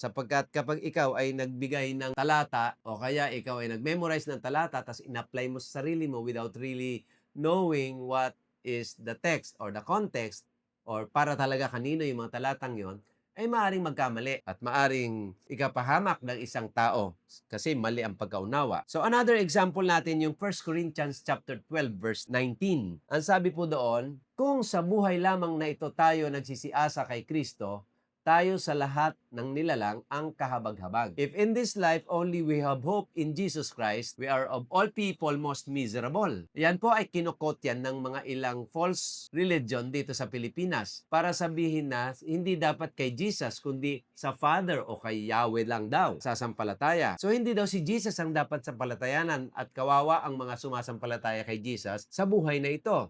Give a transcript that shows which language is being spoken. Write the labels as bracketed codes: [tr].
[tl] Sapagkat kapag ikaw ay nagbigay ng talata o kaya ikaw ay nag-memorize ng talata tas in-apply mo sa sarili mo [en] without really knowing what is the text or the context [tl] or para talaga kanino yung mga talatang yon, ay maaring magkamali at maaring ikapahamak ng isang tao kasi mali ang pagkaunawa. [en] So another example [tl] natin yung [en] 1 Corinthians chapter 12 verse 19. [tl] Ang sabi po doon, kung sa buhay lamang na ito tayo nagsisiasa kay Kristo, tayo sa lahat ng nilalang ang kahabag-habag. [en] If in this life only we have hope in Jesus Christ, we are of all people most miserable. [tl] Yan po ay kinukot yan ng mga ilang false religion dito sa Pilipinas para sabihin na hindi dapat kay Jesus kundi sa Father o kay Yahweh lang daw sasampalataya. So hindi daw si Jesus ang dapat sampalatayanan at kawawa ang mga sumasampalataya kay Jesus sa buhay na ito.